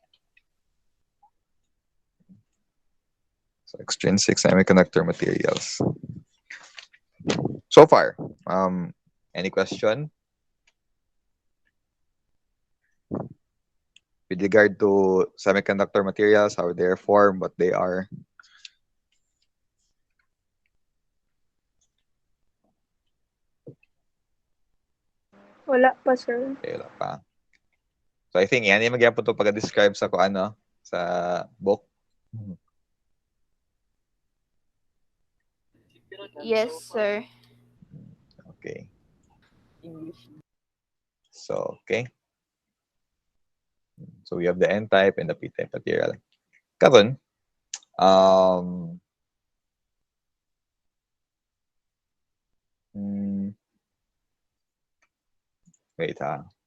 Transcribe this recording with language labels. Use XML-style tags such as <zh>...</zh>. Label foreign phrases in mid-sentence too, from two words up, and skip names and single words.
<en>So extrinsic semiconductor materials. So far, any question with regard to semiconductor materials, how they're formed, what they are?</en> <hil>Wala pa, sir. Okay, wala pa. So</hil> <en>I think</en> <hil>yan yung magyapon to pag-describe sa ano, sa book.</hil> <en>Yes, sir. Okay. So, okay. So we have the n-type and the p-type material.</en> <hil>Karon, wait ha.</hil>